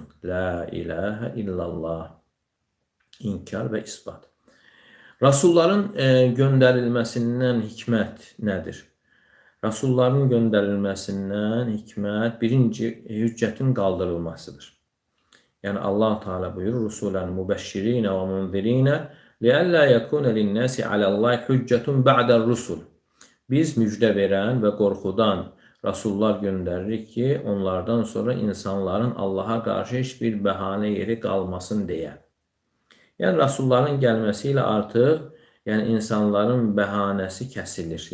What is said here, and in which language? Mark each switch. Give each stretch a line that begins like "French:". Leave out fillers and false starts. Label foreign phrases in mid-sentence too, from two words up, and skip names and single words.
Arabic: لا إله إلا الله.
Azerbaijani: İnkar və isbat. Rasulların göndərilməsindən hikmət nədir? Rasulların göndərilməsindən hikmət birinci hüccətin qaldırılmasıdır. Yəni Allah Teala buyurur:
Arabic: "رسلا مبشرين ومنذرين لئلا يكون للناس على الله حجة بعد الرسل."
Azerbaijani: Biz müjdə verən və qorxudan rasullar göndəririk ki, onlardan sonra insanların Allaha qarşı heç bir bəhanə yeri qalmasın deyə. Yəni rasulların gəlməsi ilə artıq, yəni insanların bəhanəsi kəsilir.